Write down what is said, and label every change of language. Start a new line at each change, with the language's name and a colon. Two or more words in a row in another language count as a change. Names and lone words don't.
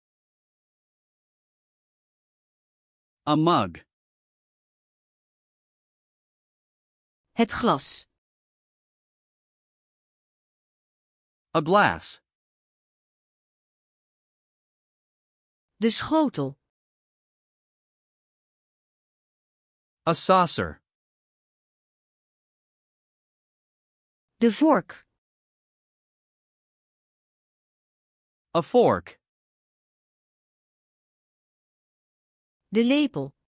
English: A mug.
Dutch: Het glas.
English: A glass.
Dutch: De schotel.
English: A saucer.
Dutch: De vork.
English: A fork.
Dutch: De lepel.